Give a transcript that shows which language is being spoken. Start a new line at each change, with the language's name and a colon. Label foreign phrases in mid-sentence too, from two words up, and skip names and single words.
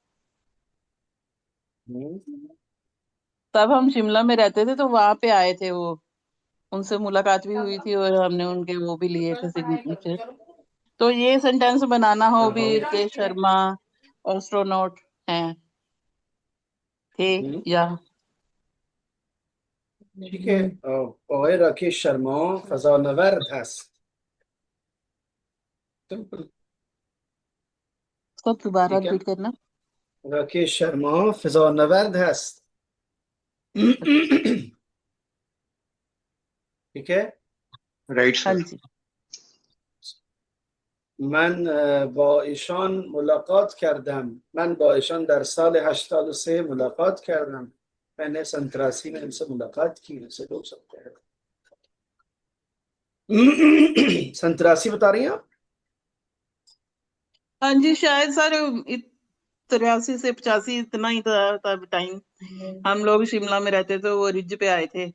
Hindi: तब हम शिमला में रहते थे तो वहां पे आए थे वो, उनसे मुलाकात भी हुई थी और हमने उनके वो भी लिए थे सिग्नेचर. तो ये सेंटेंस बनाना हो भी राकेश शर्मा एस्ट्रोनॉट हैं थे या ठीक है.
Persian: آقای راکش شرما فضانورد هست.
Hindi: सिंपल. सब दोबारा ठीक है. रिपीट करना.
Persian: राकेश शर्मा फजानवर्द هست.
Hindi: ठीक है. राइट हाँ सर. जी.
Persian: من با ایشان ملاقات کردم. من با ایشان در سال 83 ملاقات کردم.
Hindi: मैंने 83 में इनसे मुलाकात की. इनसे लोग सकते हैं. 83 बता रही हैं आप? हाँ जी शायद सर 83 से 85 इतना ही था तब टाइम. हम लोग शिमला में रहते तो वो रिज पे आए थे.